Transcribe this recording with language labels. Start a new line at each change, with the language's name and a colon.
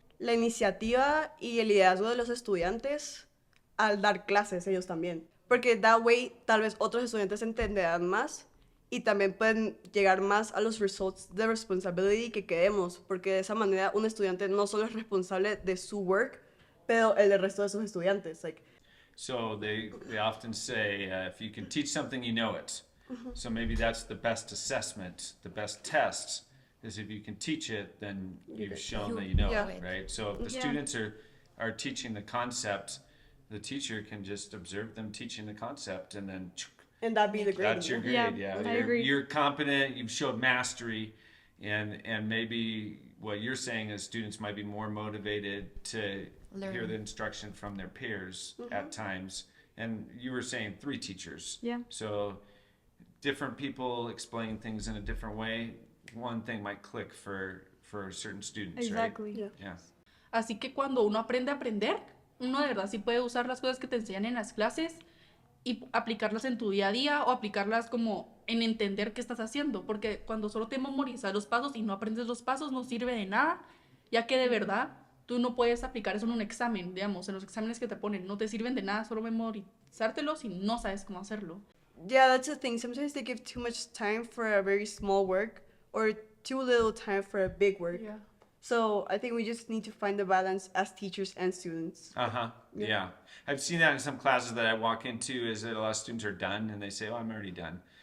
Spanish: La iniciativa y el liderazgo de los estudiantes al dar clases ellos también. Porque
English: that way
Spanish: tal vez otros estudiantes entenderán más y también pueden llegar más a los results de responsibility que queremos, porque de esa manera un estudiante no solo es responsable de su work, pero el del resto de sus estudiantes.
English: Like, so they often say, if you can teach something, you know it. Mm-hmm. So maybe that's the best assessment, the best test, is if you can teach it, then you've shown that you know it, right? So if the students are teaching the concept, the teacher can just observe them teaching the concept and then... And that'd be the grade. That's your grade, yeah. I agree. You're competent, you've showed mastery, and maybe what you're saying is students might be more motivated to hear the instruction from their peers at times. And you were saying 3 teachers. Yeah. So different people explain things in a different way. One thing might click for certain students, exactly. Right? Yeah.
Spanish: Así que cuando uno aprende a aprender, uno de verdad sí puede usar las cosas que te enseñan en las clases y aplicarlas en tu día a día o aplicarlas como en entender qué estás haciendo, porque cuando solo te memorizas los pasos y no aprendes los pasos no sirve de nada, ya que de verdad tú no puedes aplicar eso en un examen, digamos, en los exámenes que te ponen no te sirven de nada solo memorizártelos y no sabes cómo hacerlo.
English: Yeah, that's the thing. Sometimes they give too much time for a very small work or too little time for a big work. Yeah. So I think we just need to find the balance as teachers and students. Uh-huh, yeah. I've seen that in some classes that I walk into is that a lot of students are done and they say, oh, I'm already done.